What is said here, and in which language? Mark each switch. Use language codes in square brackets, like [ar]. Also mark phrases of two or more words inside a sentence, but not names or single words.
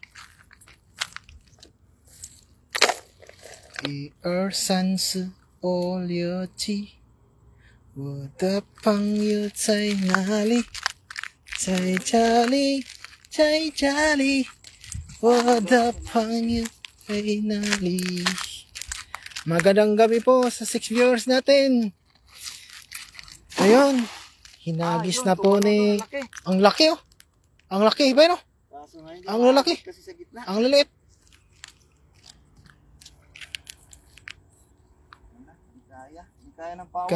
[zh] 一二三四五六七，我的朋友在哪里？在这里。在这里，我的朋友在哪里？ [tl] Magandang gabi po sa 6 viewers natin. Ayun, hinagis na po ni... Ang laki oh. Ang laki ba no? Ang lalaki. Kasi sa gitna. Ang laliit. Hindi kaya. Hindi kaya ng powers.